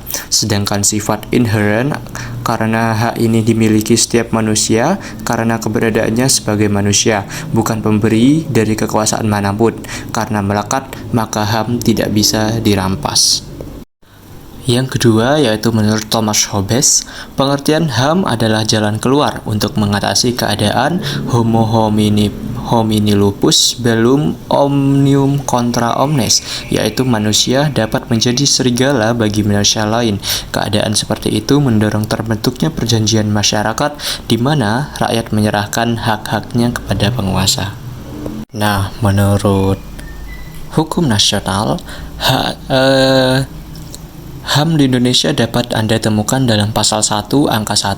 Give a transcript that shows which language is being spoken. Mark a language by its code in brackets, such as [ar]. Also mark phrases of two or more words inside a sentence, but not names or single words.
[id] Sedangkan sifat inherent karena hak ini dimiliki setiap manusia karena keberadaannya sebagai manusia, bukan pemberi dari kekuasaan manapun. Karena melekat, maka HAM tidak bisa dirampas. Yang kedua, yaitu menurut Thomas Hobbes, pengertian HAM adalah jalan keluar untuk mengatasi keadaan [la] homo homini lupus bellum omnium contra omnes, [id] yaitu manusia dapat menjadi serigala bagi manusia lain. Keadaan seperti itu mendorong terbentuknya perjanjian masyarakat di mana rakyat menyerahkan hak-haknya kepada penguasa. Nah, menurut hukum nasional, HAM di Indonesia dapat Anda temukan dalam pasal 1 angka 1